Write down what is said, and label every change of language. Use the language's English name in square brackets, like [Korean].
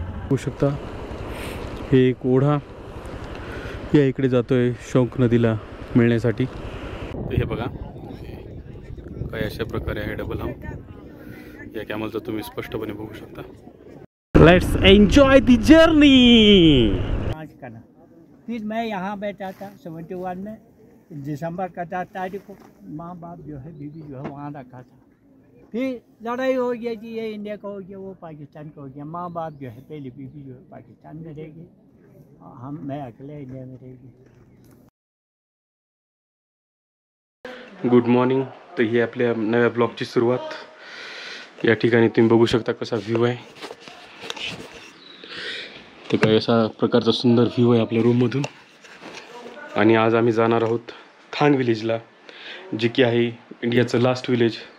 [Marathi] होऊ शकता हे एक ओढा या इकडे जातोय शौक नदीला मिळण्यासाठी. हे बघा काय अशा प्रकारे आहे डबल हंप. या कॅमलचं तुम्ही स्पष्टपणे बघू शकता. [English] Let's enjoy the journey. [Hindi] फिर मैं यहाँ बैठा था 71 में दिसंबर का 4 तारीख को. माँ बाप जो है बीवी जो है वहाँ रखा था. फिर लड़ाई हो गया कि ये इंडिया का हो गया वो पाकिस्तान का हो गया. माँ बाप जो है पहली बीवी जो है पाकिस्तान में रहेगी मैं अकेले इंडिया में रहेगी. [English] Good morning. [Marathi] तर ही आपल्या नव्या ब्लॉगची सुरुवात. या ठिकाणी तुम्ही बघू शकता कसा व्ह्यू आहे. ते काय अशा प्रकारचा सुंदर व्ह्यू आहे आपल्या रूममधून. आणि आज आम्ही जाणार आहोत थांग विलेजला, जे की आहे इंडियाचं लास्ट विलेज.